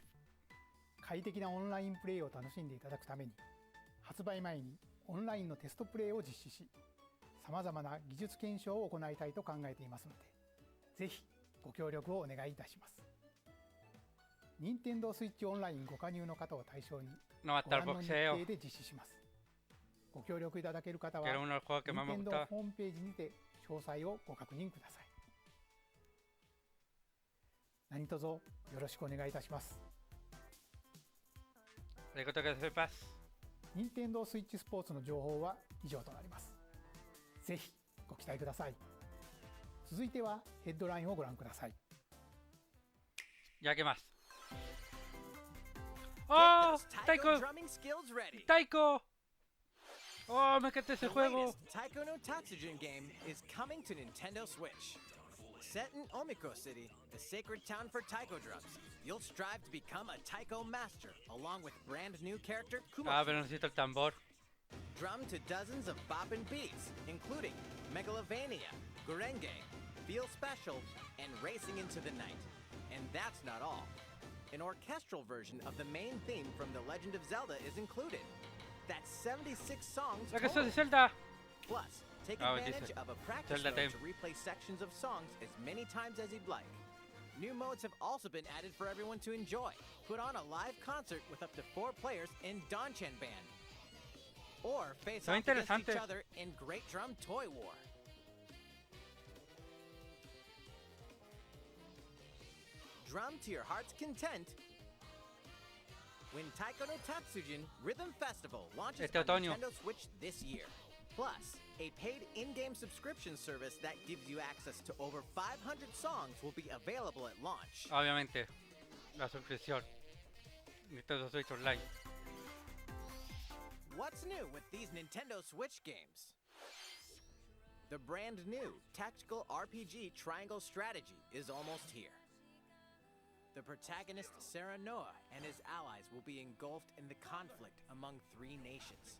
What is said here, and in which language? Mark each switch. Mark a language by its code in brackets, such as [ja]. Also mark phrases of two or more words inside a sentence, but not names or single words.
[ja] 快適なオンラインプレイを楽しんでいただくために発売前にオンラインのテストプレイを実施し、さまざまな技術検証を行いたいと考えていますので、ぜひご協力をお願いいたします。任天堂スイッチオンラインご加入の方を対象に [es] No va a [ja] ご [es] estar [ja] 覧の日 [es] boxeo. [ja] 程で実施します。ご協力いただける方は [es] Que era uno de los juegos que más me [ja] 任天堂 [es] gustaba. [ja] ホームページにて詳細をご確認ください。何卒よろしくお願いいたします。 [es] arigato que sepas. [ja] 任天堂スイッチスポーツの情報は以上となります。ぜひご期待ください。続いてはヘッドラインをご覧ください。 [es] Ya que más. ¡Oh! ¡Taiko! ¡Taiko! ¡Oh! Me encanta ese juego. [en] Taiko no Tatsujin game is coming to Nintendo Switch. Set in Omiko City, the sacred town for taiko drums, you'll strive to become a taiko master, along with brand new character Kumo. [es] Ah, pero necesito el tambor. [en] Drum to dozens of boppin' beats, including Megalovania, Gurenge, Feel Special, and Racing into the Night. And that's not all. An orchestral version of the main theme from The Legend of Zelda is included. That's 76 songs [es] La que [en] total. [es] de Zelda. [en] Plus, take advantage of a practice mode to replay sections of songs as many times as you'd like. New modes have also been added for everyone to enjoy. Put on a live concert with up to 4 players in Danchan Band. Or face off against each other in Great Drum Toy War. Drum to your heart's content when Taiko no Tatsujin Rhythm Festival launches on Nintendo Switch this year. Plus, a paid in-game subscription service that gives you access to over 500 songs will be available at launch. [es] Obviamente, la suscripción. [en] Nintendo Switch Online. What's new with these Nintendo Switch games? The brand new tactical RPG Triangle Strategy is almost here. The protagonist Sarah Noah and his allies will be engulfed in the conflict among 3 nations.